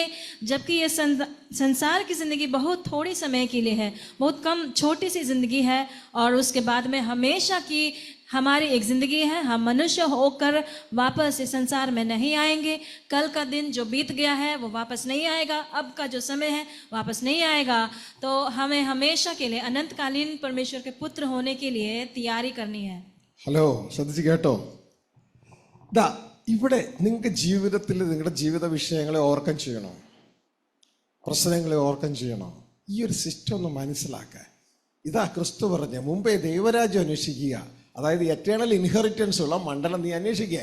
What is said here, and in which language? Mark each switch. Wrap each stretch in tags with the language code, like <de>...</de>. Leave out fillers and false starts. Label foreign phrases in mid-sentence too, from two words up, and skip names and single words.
<hi>जबकि ये संसार की ज़िंदगी बहुत थोड़ी समय के लिए है, बहुत कम छोटी सी ज़िंदगी है, और उसके बाद में हमेशा की हमारी एक ज़िंदगी है. हम मनुष्य होकर वापस इस संसार में नहीं आएंगे. कल का दिन जो बीत गया है वो वापस नहीं आएगा. अब का जो समय है वापस नहीं आएगा. तो हमें हमेशा के लिए अनंतकालीन परमेश्वर के पुत्र होने के लिए तैयारी करनी है.</hi> <ml>ഹലോ, ശ്രദ്ധിച്ച് കേട്ടോ. ഇവിടെ നിങ്ങൾക്ക് ജീവിതത്തിൽ നിങ്ങളുടെ ജീവിത വിഷയങ്ങളെ ഓവർകം ചെയ്യണോ, പ്രശ്നങ്ങളെ ഓവർകം ചെയ്യണോ, ഈ ഒരു സിസ്റ്റം ഒന്ന് മനസ്സിലാക്കുക. ഇതാ ക്രിസ്തു പറഞ്ഞ മുമ്പേ ദൈവരാജ്യം അന്വേഷിക്കുക, അതായത്</ml> <en>eternal inheritance</en> <ml>ഉള്ള മണ്ഡലം നീ അന്വേഷിക്കുക.</ml>